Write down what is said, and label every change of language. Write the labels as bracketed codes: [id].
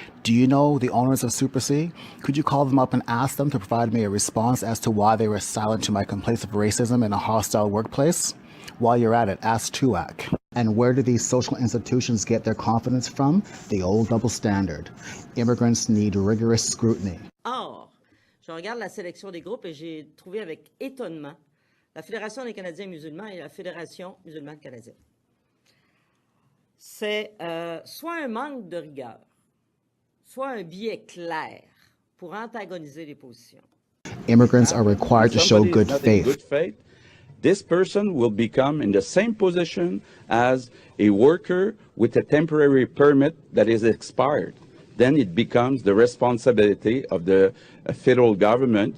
[en] Do you know the owners of Super C? Could you call them up and ask them to provide me a response as to why they were silent to my complaints of racism in a hostile workplace? While you're at it, ask TUAC. And where do these social institutions get their confidence from? The old double standard. Immigrants need rigorous scrutiny. [fr] Or, je regarde la sélection des groupes et j'ai trouvé avec étonnement la Fédération des Canadiens musulmans et la Fédération musulmane canadienne. C'est soit un manque de rigueur, soit un biais clair pour antagoniser les positions. [en] Immigrants are required to show good faith. This person will become in the same position as a worker with a temporary permit that is expired. Then it becomes the responsibility of the federal government.